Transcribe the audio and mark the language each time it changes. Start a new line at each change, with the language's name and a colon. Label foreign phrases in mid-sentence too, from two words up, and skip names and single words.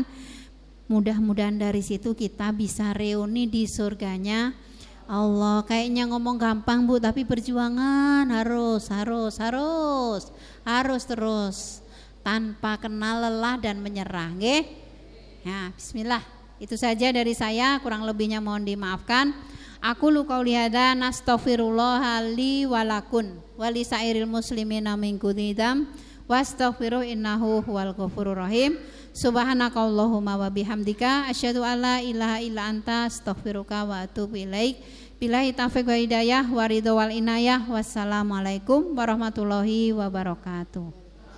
Indonesian: Mudah-mudahan dari situ kita bisa reuni di surganya Allah. Kayaknya ngomong gampang Bu, tapi perjuangan harus terus tanpa kenal lelah dan menyerah. Nggih? Ya, bismillah. Itu saja dari saya, kurang lebihnya mohon dimaafkan.
Arabic: أقول قولي هذا نستغفر الله لي ولكم ولسائر المسلمين من كل ذنب واستغفروا إنه هو الغفور الرحيم. سبحانك اللهم وبحمدك أشهد أن لا إله إلا أنت أستغفرك وأتوب إليك. بالله التوفيق والهداية والرضا والعناية. والسلام عليكم ورحمة الله وبركاته.